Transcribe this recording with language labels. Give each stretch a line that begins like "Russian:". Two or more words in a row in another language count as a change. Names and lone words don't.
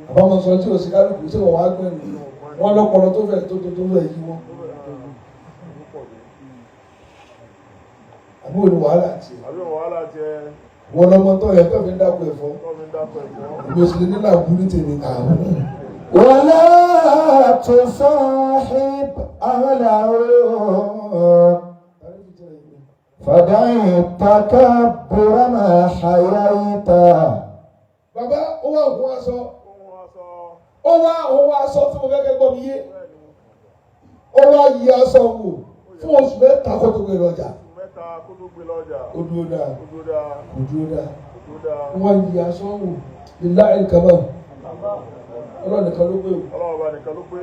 Yoruba: Àbá máa sọ tí o sì kálukú tí wọ́n wá gbẹ̀ mí. Wọ́n lọ́pọlọ tó fẹ́ tó tó tó fẹ́ yí wọn. Àbí wo ni wàhálà tiẹ̀? Àbí wo wàhálà tiẹ̀? Wọ́n lọ́mọ tó yẹ tó fi ń dáko ẹ̀fọ́. Tó fi ń dáko ẹ̀fọ́. Èmi ò sì lè nílò àbúrú tèmi kà á.
Arabic: ولا تصاحب أهله فدع التكبر ما حييت.
Yoruba: Bàbá, ó wá òun aṣọ. Ó wá aṣọ. Ó wá òun aṣọ tí mo fẹ́ kẹ́ gbọ́ mi yé. Bẹ́ẹ̀ni. Ó wá yí aṣọ wò fún oṣù mẹ́ta kó tó gbé lọ ọjà. Oṣù mẹ́ta kó tó gbé lọ ọjà. Ó dúró dáa. Ó dúró dáa. Kò dúró dáa. Kò dúró dáa. Ó wá yí aṣọ wò.
Arabic: لله الكمال.
Yoruba: Ọlọ́run nìkan ló pé o. Ọlọ́run ọba nìkan ló pé.